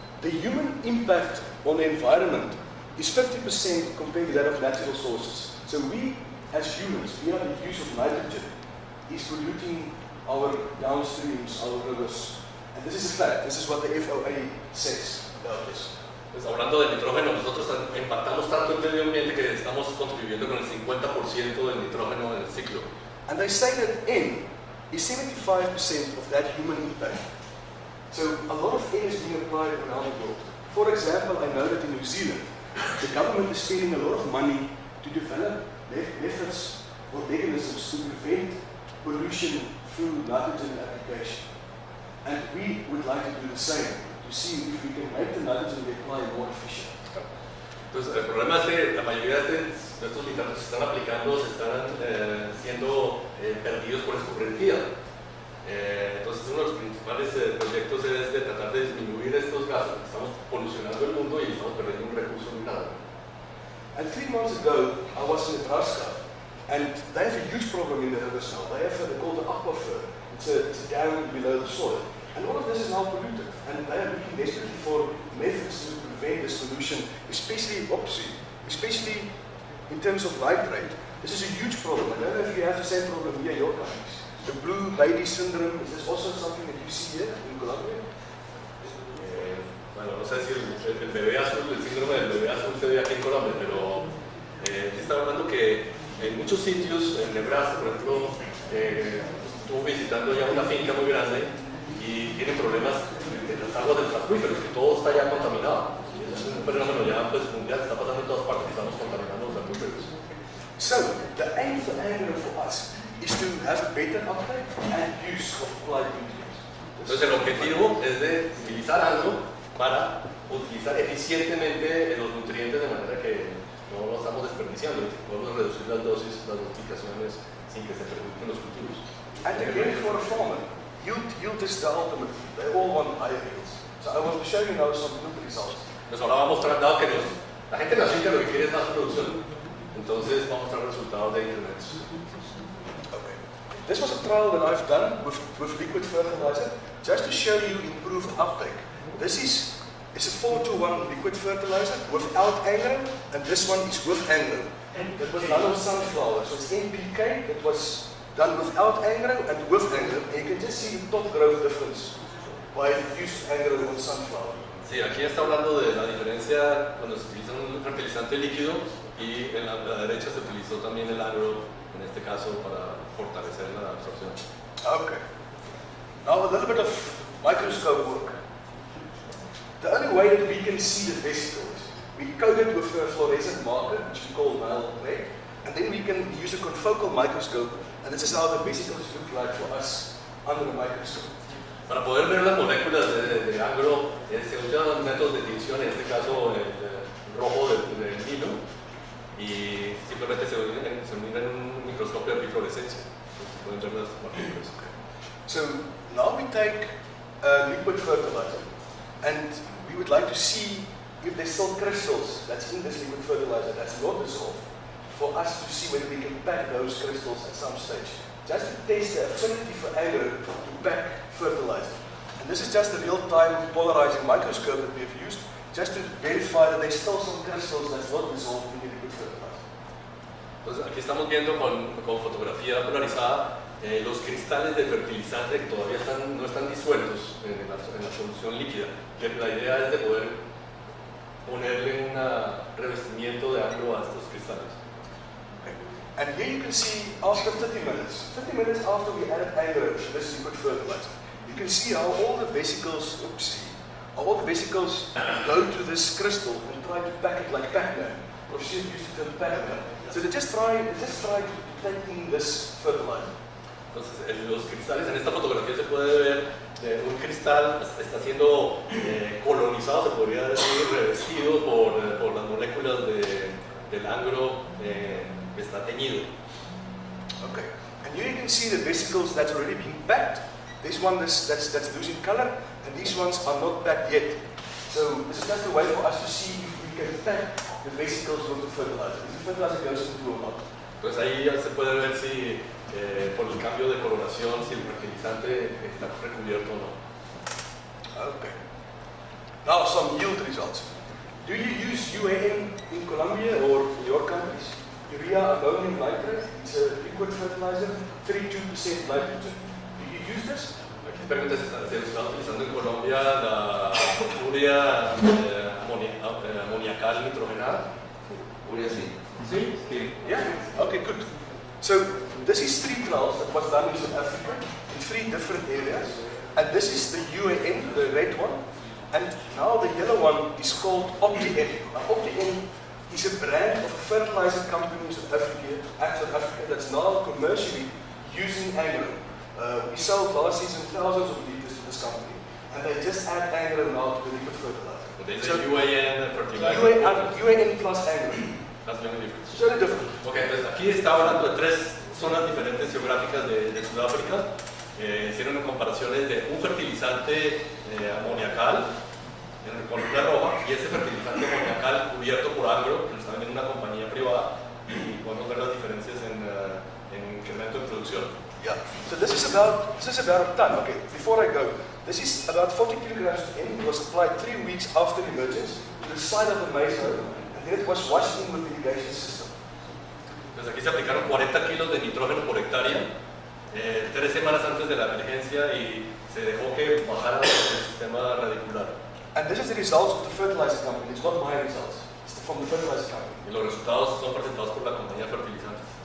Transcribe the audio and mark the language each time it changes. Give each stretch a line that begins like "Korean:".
English: The human impact on the environment is 50% compared to that of natural sources. So we, as humans, via the use of nitrogen, is polluting our downstreams, our rivers. And this is a fact. This is what the FOA says about this.
Spanish: Pues hablando de nitrógeno, nosotros impactamos tanto el medio ambiente que estamos contribuyendo con el 50% del nitrógeno en el ciclo.
English: And they say that N is 75% of that human impact. So a lot of N is being applied around the world. For example, I know that in New Zealand, the government is spending a lot of money to develop methods or mechanisms to prevent pollution through nitrogen application. And we would like to do the same, to see if we can make the nitrogen we apply more efficient.
Spanish: Entonces el problema es que la mayoría de estos nitratos que se están aplicando se están siendo perdidos por escorrentía. Entonces uno de los principales proyectos es de tratar de disminuir estos gases, porque estamos polucionando el mundo y estamos perdiendo un recurso muy grande.
English: And 3 months ago, I was in Nebraska, and they have a huge problem in the rivers now. They have what they call the aquifer. It's a dam below the soil. And all of this is now polluted. And they are looking desperately for methods to prevent this pollution, especially in terms of nitrate. This is a huge problem. I don't know if you have the same problem here in your countries. The blue lady syndrome, is this also something that you see here in Colombia?
Spanish: Bueno, no sé si el bebé azul, el síndrome del bebé azul se ve aquí en Colombia, pero está hablando que en muchos sitios, en Nebraska, por ejemplo, estuve visitando ya una finca muy grande y tienen problemas en las aguas de los acuíferos, que todo está ya contaminado. Es un fenómeno ya pues, mundial, está pasando en todas partes, estamos contaminando los acuíferos.
English: So, the aim for angro for us is to have better uptake and use of applied nutrients.
Spanish: Entonces el objetivo es de utilizar algo para utilizar eficientemente los nutrientes de manera que no lo estamos desperdiciando y podemos reducir las dosis, las dosificaciones sin que se perjudiquen los cultivos.
English: And again, for a farmer, yield is the ultimate. They all want higher yields. So I want to show you now some good results.
Spanish: Pues ahora vamos a mostrar, dado que la gente en la finca lo que quiere es más producción, entonces vamos a mostrar resultados de internet.
English: Okay. This was a trial that I've done with liquid fertilizer, just to show you improved uptake. This is a 4-to-1 liquid fertilizer without angro, and this one is with angro. That was done on sunflower, so it's NPK that was done without angro and with angro, and you can just see the top growth difference by use angro on sunflower.
Spanish: Sí, aquí está hablando de la diferencia cuando se utiliza un fertilizante líquido y en la derecha se utilizó también el agro, en este caso para fortalecer la absorción.
English: Okay. Now a little bit of microscope work. The only way that we can see the vesicles We code it with a fluorescent marker, which we call null red, and then we can use a confocal microscope, and this is how the vesicles look like for us under the microscope.
Spanish: Para poder ver las moléculas de angro se usan métodos de división, en este caso el rojo del vino, y simplemente se unen en un microscopio de bifluorescencia. Pueden ver las partículas.
English: So now we take liquid fertilizer, and we would like to see if there's still crystals that's in this liquid fertilizer that's not dissolved, for us to see whether we can pack those crystals at some stage. Just to test the affinity for agar to pack fertilizer. And this is just a real-time polarizing microscope that we've used, just to verify that there's still some crystals that's not dissolved in the liquid fertilizer.
Spanish: Entonces aquí estamos viendo con fotografía polarizada los cristales de fertilizante que todavía no están disueltos en la solución líquida. Que la idea es de poder ponerle un revestimiento de angro a estos cristales.
English: And here you can see after 30 minutes after we added agar to this liquid fertilizer, you can see how all the vesicles, go to this crystal and try to pack it like Pac-Man, or she used to term Pac-Man. So they just try to take in this fertilizer.
Spanish: Entonces, los cristales, en esta fotografía se puede ver un cristal está siendo colonizado, se podría decir, revestido por las moléculas del angro que está teñido.
English: Okay, and here you can see the vesicles that's already been packed. This one that's losing color, and these ones are not packed yet. So this is just a way for us to see if we can pack the vesicles with the fertilizer. If the fertilizer goes into or not.
Spanish: Entonces ahí ya se puede ver si por el cambio de coloración, si el fertilizante está recubierto o no.
English: Okay. Now some yield results. Do you use UAN in Colombia or in your countries? Urea ammonium nitrate, it's a liquid fertilizer, 32% nitrogen. Do you use this?
Spanish: Aquí se pregunta si se está utilizando en Colombia la urea amoniacal nitrogenada. Urea sí.
English: See? Yeah? Okay, good. So this is 3 trials that was done in South Africa in 3 different areas. And this is the UAN, the red one. And now the yellow one is called OptiN. Now OptiN is a brand of a fertilizer company in South Africa that's now commercially using agro. We sold last season thousands of liters to this company. And they just add agro now to the liquid fertilizer. They say UAN fertilizer. UAN plus agro. That's very different. It's very different.
Spanish: Ok, entonces aquí está hablando de 3 zonas diferentes geográficas de Sudáfrica. Hicieron comparaciones de un fertilizante amoniacal con luz roja y ese fertilizante amoniacal cubierto por agro, que lo está vendiendo una compañía privada, y podemos ver las diferencias en incremento de producción.
English: Yeah. So this is about a ton. Okay, before I go, this is about 40 kilograms of N. It was applied 3 weeks after emergence to the side of the maize row, and then it was washed in with the irrigation system.
Spanish: Entonces aquí se aplicaron 40 kilos de nitrógeno por hectárea 3 semanas antes de la emergencia y se dejó que bajara el sistema radicular.
English: And this is the results of the fertilizer company. It's not my results. It's from the fertilizer company.
Spanish: Y los resultados son presentados por la compañía de fertilizantes.